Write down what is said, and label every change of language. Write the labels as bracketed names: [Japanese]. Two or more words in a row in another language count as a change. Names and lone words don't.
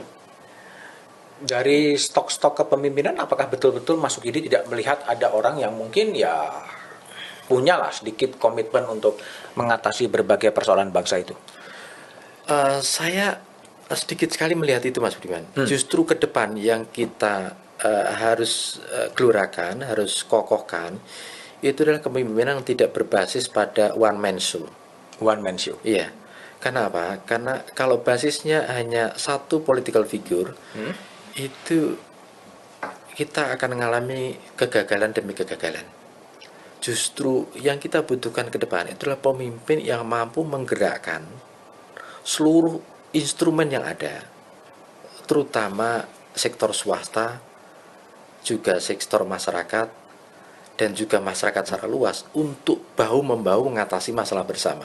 [Indonesian] Dari stok-stok kepemimpinan, apakah betul-betul Mas Sukidi tidak melihat ada orang yang mungkin ya punyalah sedikit komitmen untuk mengatasi berbagai persoalan bangsa itu? Saya sedikit sekali melihat itu, Mas Budiman. Justru ke depan yang kita harus gelurakan, harus kokohkan, itu adalah kepemimpinan yang tidak berbasis pada [English] one man show. One man show. [Indonesian] Iya. Kenapa? Karena kalau basisnya hanya satu [English] political figure, [Indonesian] itu kita akan mengalami kegagalan demi kegagalan. Justru yang kita butuhkan ke depan itulah pemimpin yang mampu menggerakkan seluruh instrumen yang ada, terutama sektor swasta, juga sektor masyarakat, dan juga masyarakat secara luas untuk bahu-membahu mengatasi masalah bersama.